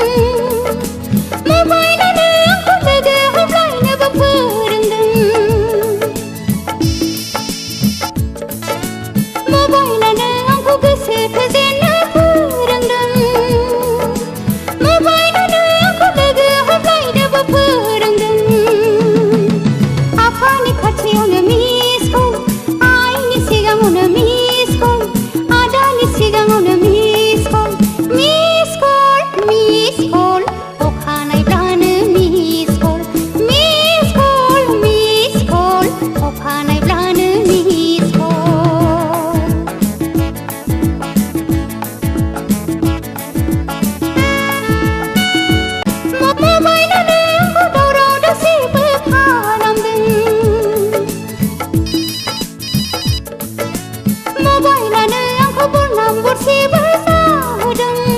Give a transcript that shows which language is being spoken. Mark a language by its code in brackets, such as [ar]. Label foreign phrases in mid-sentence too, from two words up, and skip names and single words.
[brx] मबाइलानो आंखौ लोगो हमलायनोबो फोरोंदों मबाइलानो आंखौ गोसो थोजेननो फोरोंदों मबाइलानो आंखौ लोगो हमलायनोबो फोरोंदों आफानि खाथियावनो [en] miss call [brx] आइनि सिगाङावनो [en] miss call [brx] आदानि सिगाङावनो [en] miss call [brx] अखानायब्लानो [en] miss call [brx] अखानायब्लानो [en] miss call [brx] मबाइलानो आंखौ दावराव दावसिबो खालामदों मबाइलानो आंखौ बरनाम बरसिबो जाहोदों